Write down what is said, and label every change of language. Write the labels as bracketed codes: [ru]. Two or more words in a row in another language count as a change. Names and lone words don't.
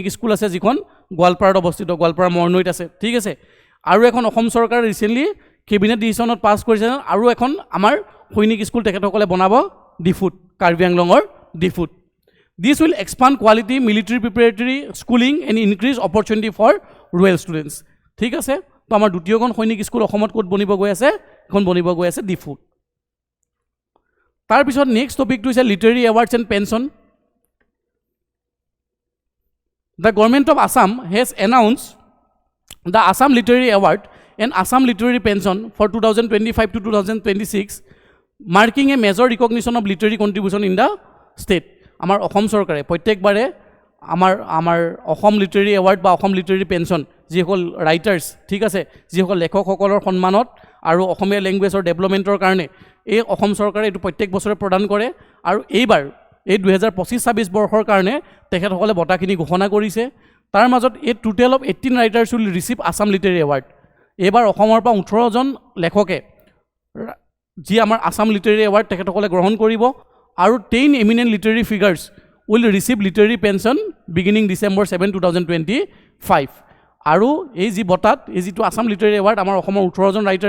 [as] স্কুল আছে যিখন গোৱালপাৰাত অৱস্থিত গোৱালপাৰা মৰণৈত আছে ঠিক আছে আৰু এখন অসম চৰকাৰে [en] recently cabinet decisionত [as] পাছ কৰিছে যেন আৰু এখন আমাৰ সৈনিক স্কুল তেখেতসকলে বনাব ডিফুত কাৰ্বি আংলঙৰ ডিফুত [en] this will expand quality military preparatory schooling and increase opportunity for rural students [as] ঠিক আছে তো আমাৰ দ্বিতীয়খন সৈনিক স্কুল অসমত ক'ত বনিব গৈ আছে এখন বনিব গৈ আছে ডিফুত [en] তাৰপিছত next topicটো হৈছে literary awards and pension The government of Assam has announced the Assam Literary Award and Assam Literary Pension for 2025 to 2026, marking a major recognition of literary contribution in the state. [as] আমাৰ অসম চৰকাৰে প্ৰত্যেকবাৰে আমাৰ Assam Literary Award ba Assam Literary Pension যিসকল writers ঠিক আছে যিসকল লেখক সকলোৰ সন্মানত আৰু অসমীয়া [en] languageৰ developmentৰ [as] কাৰণে এই অসম চৰকাৰে এইটো প্ৰত্যেক বছৰে প্ৰদান কৰে আৰু এইবাৰ এই 2025-26 বৰ্ষৰ কাৰণে তেখেতসকলে বঁটাখিনি ঘোষণা কৰিছে তাৰ মাজত এই [en] total of 18 writers will receive Assam Literary [as] এৱাৰ্ড এইবাৰ অসমৰ পৰা 18জন লেখকে যি আমাৰ আছাম লিটাৰী এৱাৰ্ড তেখেতসকলে গ্ৰহণ কৰিব আৰু [en] 10 eminent literary figures will receive literary pension beginning December 7, 2025 [as] আৰু এই যি বঁটাত এই যিটো আছাম লিটাৰী এৱাৰ্ড আমাৰ অসমৰ 18জন ৰাইটাৰে